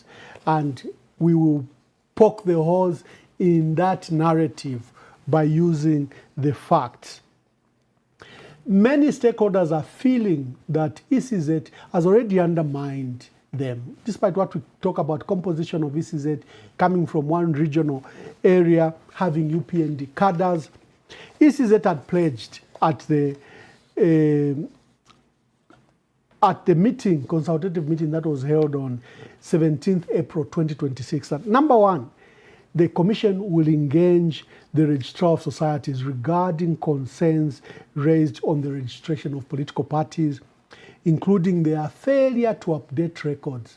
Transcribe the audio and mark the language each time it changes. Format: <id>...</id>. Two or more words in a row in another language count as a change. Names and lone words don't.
<en>And we will poke the holes in that narrative by using the facts. Many stakeholders are feeling that ECZ has already undermined them, despite what we talk about composition of ECZ coming from one regional area, having UPND cadres. ECZ had pledged at the meeting, consultative meeting that was held on 17th April 2026, that number one, the Commission will engage the Registrar of Societies regarding concerns raised on the registration of political parties, including their failure to update records.</en>